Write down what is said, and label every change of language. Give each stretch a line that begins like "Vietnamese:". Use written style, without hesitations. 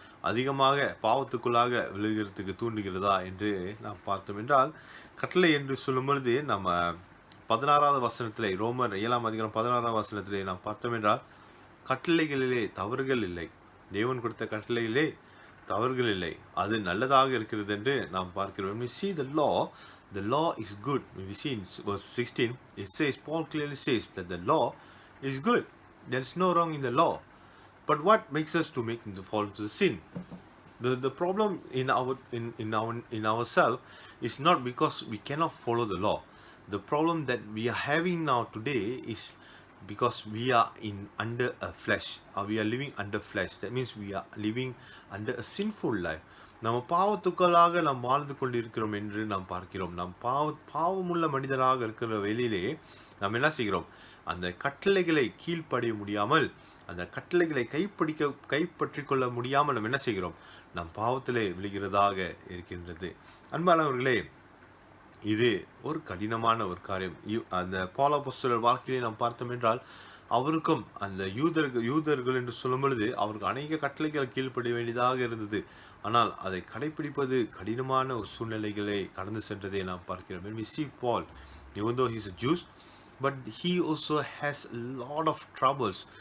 Tamil: அதிகமாக பாவத்துக்குள்ளாக விழுகிறதுக்கு தூண்டுகிறதா என்று நாம் பார்த்தோம் என்றால், கட்டளை என்று சொல்லும் பொழுது நம்ம 16வது வசனத்திலே, ரோமர் 7ஆம் அதிகாரம் 16ஆம் வசனத்திலே நாம் பார்த்தோம் என்றால், கட்டளைகளிலே தவறுகள் இல்லை, தேவன் கொடுத்த கட்டளையிலே தவறுகள் இல்லை, அது நல்லதாக இருக்கிறது என்று நாம் பார்க்கிறோம்.
English: When we see the law is good. When we see in verse 16, it says, Paul clearly says that the law is good. There is no wrong in the law. But what makes us to fall into the sin? The problem in ourselves is not because we cannot follow the law. The problem that we are having now today is because we are under a flesh, or we are living under flesh. That means we are living under a sinful life.
Tamil: நம்ம பாவத்துக்களாக நாம் வாழ்ந்து கொண்டு இருக்கிறோம் என்று நாம் பார்க்கிறோம். நாம் பாவமுள்ள மனிதராக இருக்கிற வேளையிலே நாம் என்ன செய்கிறோம், அந்த கட்டளைகளை கீழ்ப்படிய முடியாமல், அந்த கட்டளைகளை கைப்பற்றி கொள்ள முடியாமல் நாம் என்ன செய்கிறோம், நாம் பாவத்திலே விழுகிறதாக இருக்கின்றது. அன்பானவர்களே, இது ஒரு கடினமான ஒரு காரியம். அந்த பவுல் அப்போஸ்தலர் வாழ்க்கையை நாம் பார்த்தோம் என்றால், அவருக்கும் அந்த யூதர்கள் என்று சொல்லும் பொழுது அவருக்கு அநேக கட்டளைகள் கீழ்ப்படிய வேண்டியதாக இருந்தது. ஆனால் அதை கடைபிடிப்பது கடினமான ஒரு சூழ்நிலைகளை கடந்து சென்றதை நாம் பார்க்கிறோம்.
English: When we see Paul, even though he is a Jew, but he also has a lot of troubles.